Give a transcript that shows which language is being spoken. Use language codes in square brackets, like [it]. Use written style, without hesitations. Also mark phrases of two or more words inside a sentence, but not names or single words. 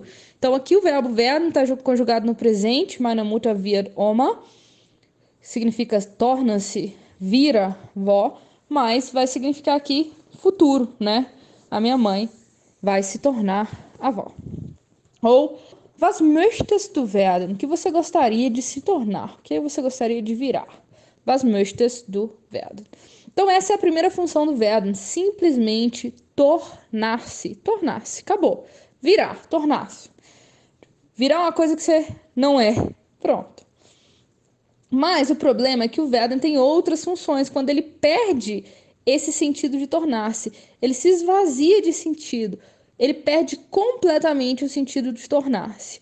[pt] Então, aqui o verbo werden está conjugado no presente. [de] Meine Mutter wird Oma. [pt] Significa torna-se, vira vó. Mas vai significar aqui futuro, né? A minha mãe vai se tornar avó. Ou, [de] was möchtest du werden? [pt] O que você gostaria de se tornar? O que você gostaria de virar? [de] Was möchtest du werden? [pt] Então, essa é a primeira função do werden. Simplesmente tornar-se. Tornar-se. Acabou. Virar. Tornar-se. Virar uma coisa que você não é. Pronto. Mas o problema é que o werden tem outras funções. Quando ele perde esse sentido de tornar-se, ele se esvazia de sentido, ele perde completamente o sentido de tornar-se.